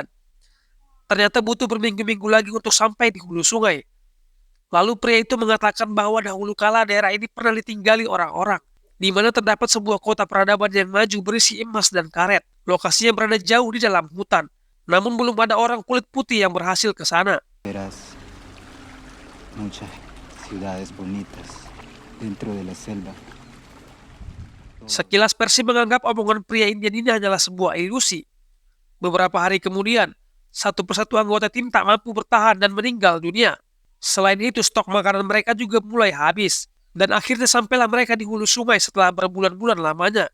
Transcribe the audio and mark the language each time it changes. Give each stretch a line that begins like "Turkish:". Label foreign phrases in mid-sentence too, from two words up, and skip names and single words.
Indonesian: Ternyata butuh berminggu-minggu lagi untuk sampai di hulu sungai. Lalu pria itu mengatakan bahwa dahulu kala daerah ini pernah ditinggali orang-orang, di mana terdapat sebuah kota peradaban yang maju berisi emas dan karet. Lokasinya berada jauh di dalam hutan. Namun belum ada orang kulit putih yang berhasil ke sana.
Spanish: Verás muchas ciudades bonitas dentro de la selva.
Indonesian: Sekilas Percy menganggap omongan pria Indian ini hanyalah sebuah ilusi. Beberapa hari kemudian, satu persatu anggota tim tak mampu bertahan dan meninggal dunia. Selain itu, stok makanan mereka juga mulai habis. Dan akhirnya sampailah mereka di hulu sungai setelah berbulan-bulan lamanya.